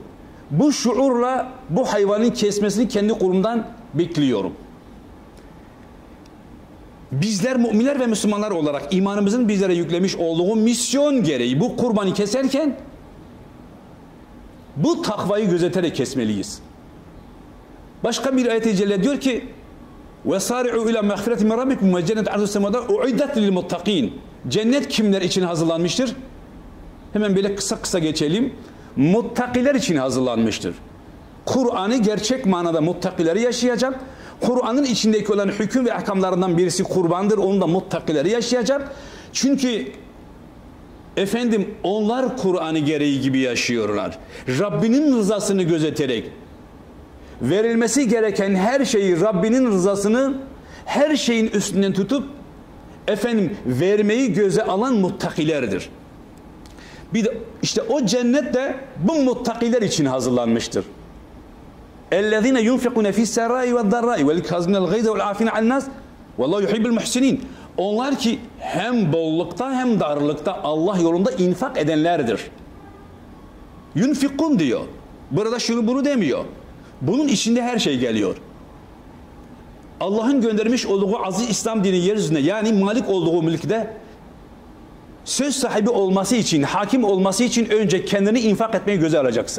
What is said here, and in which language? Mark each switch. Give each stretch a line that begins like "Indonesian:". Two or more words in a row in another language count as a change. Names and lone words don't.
Turkish: Bu şuurla bu hayvanın kesmesini kendi kolumdan bekliyorum. Bizler müminler ve Müslümanlar olarak imanımızın bizlere yüklemiş olduğu misyon gereği bu kurbanı keserken bu takvayı gözeterek kesmeliyiz. Başka bir ayet-i celle diyor ki
Arabic: وَسَارِعُوا اِلَى مَغْفِرَةِ مِنْ رَبِّكُمْ وَجَنَّةٍ عَرْضُهَا السَّمَاوَاتُ اُعِدَّتْ لِلْمُتَّقِينَ.
Turkish: Cennet kimler için hazırlanmıştır? Hemen böyle kısa geçelim. Muttakiler için hazırlanmıştır. Kur'an'ı gerçek manada muttakileri yaşayacak. Kur'an'ın içindeki olan hüküm ve ahkamlarından birisi kurbandır. Onu da muttakileri yaşayacak. Çünkü onlar Kur'an'ı gereği gibi yaşıyorlar. Rabbinin rızasını gözeterek verilmesi gereken her şeyi, Rabbinin rızasını her şeyin üstünden tutup vermeyi göze alan muttakilerdir. Bir de işte o cennet de bu muttakiler için hazırlanmıştır.
Arabic: اَلَّذِينَ يُنْفِقُونَ فِي السَّرَّاءِ وَالضَّرَّاءِ وَالْكَاظِمِينَ الْغَيْظَ وَالْعَافِينَ عَنِ النَّاسِ وَاللّٰهُ يُحِبُّ الْمُحْسِنِينَ.
Turkish: Onlar ki hem bollukta hem darlıkta Allah yolunda infak edenlerdir. Yunfikun diyor. Burada şunu bunu demiyor. Bunun içinde her şey geliyor. Allah'ın göndermiş olduğu aziz İslam dini yeryüzünde, yani malik olduğu mülkte söz sahibi olması için, hakim olması için önce kendini infak etmeyi göze alacaksın.